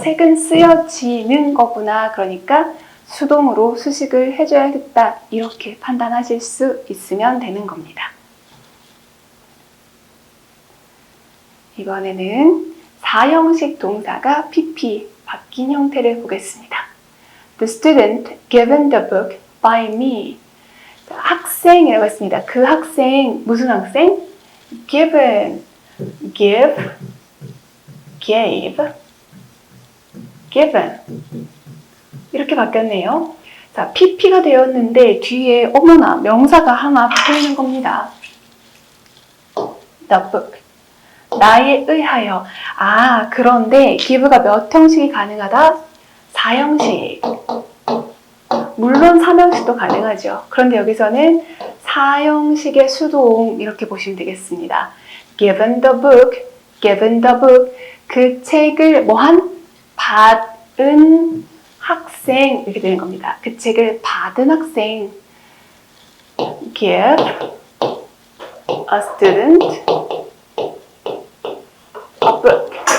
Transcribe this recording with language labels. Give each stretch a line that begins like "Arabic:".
Korean: 책은 쓰여지는 거구나. 그러니까 수동으로 수식을 해줘야겠다. 이렇게 판단하실 수 있으면 되는 겁니다. 이번에는 4형식 동사가 pp 바뀐 형태를 보겠습니다.
English: The student given the book by me.
Korean: 학생이라고 했습니다. 그 학생, 무슨 학생?
English: given, give, gave, given.
Korean: 이렇게 바뀌었네요. 자, pp가 되었는데 뒤에 어머나 명사가 하나 붙어 있는 겁니다.
English: The book.
Korean: 나에 의하여. 아, 그런데 give가 몇 형식이 가능하다? 4형식. 물론 3형식도 가능하죠. 그런데 여기서는 4형식의 수동 이렇게 보시면 되겠습니다.
English: given the book, given the book.
Korean: 그 책을 뭐한? 받은 학생 이렇게 되는 겁니다. 그 책을 받은 학생.
English: give a student a book.